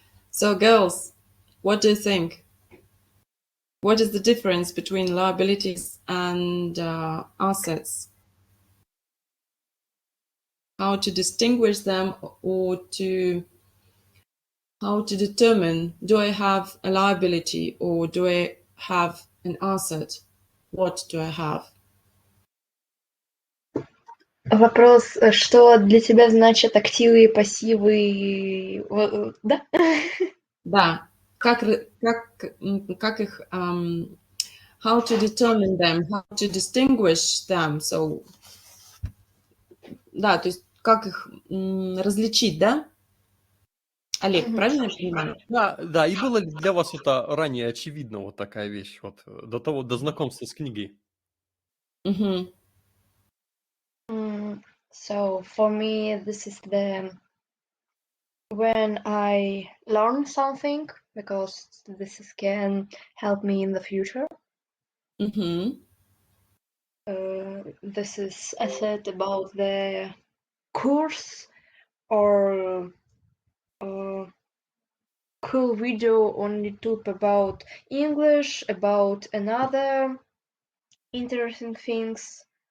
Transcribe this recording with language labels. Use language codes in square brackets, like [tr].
[en] So, girls, what do you think? What is the difference between liabilities and assets? How to distinguish them, or how to determine, do I have a liability or do I have an asset? What do I have? [ru] Вопрос, что для тебя значит активы и пассивы, да? Да. Как их, [en] how to determine them, how to distinguish them. [ru] So, да, то есть как их различить, да? Олег, правильно я понимаю? Да, и было ли для вас это ранее очевидно, вот такая вещь, вот до знакомства с книгой? Мгм. [en] So for me, this is when I learn something, because this can help me in the future. Мгм. This is asset about the course or cool video on YouTube about English, about another interesting things.